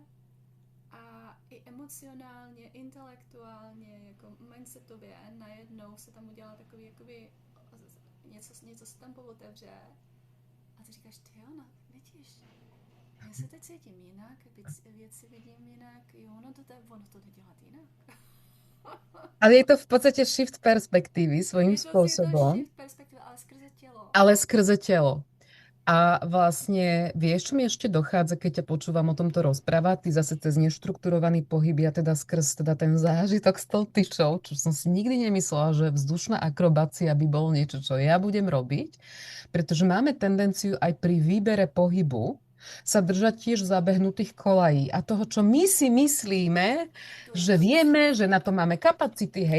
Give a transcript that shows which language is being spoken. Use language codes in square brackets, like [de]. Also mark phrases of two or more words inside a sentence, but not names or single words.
[cs] a i emocionálně, intelektuálně, jako mindsetově, najednou se tam udělá takový, jakoby, něco se tam pootevře a ty říkáš, ty jo, no, vidíš, já se teď cítím jinak, věci vidím jinak, jo, ono to jde dělat jinak. [sk] Ale je to v podstate shift perspektívy svojím Je to spôsobom, [cs] shift perspektíva, ale skrze tělo. [sk] ale skrze telo. A vlastne, vieš, čo mi ešte dochádza, keď ťa počúvam o tomto rozprávať? Ty zase cez neštrukturovaný pohyb, ja teda skrz teda ten zážitok s tou tyčou, čo som si nikdy nemyslela, že vzdušná akrobácia by bolo niečo, čo ja budem robiť, pretože máme tendenciu aj pri výbere pohybu sa držať tiež zabehnutých kolají a toho, čo my si myslíme, že vieme, že na to máme kapacity, hej.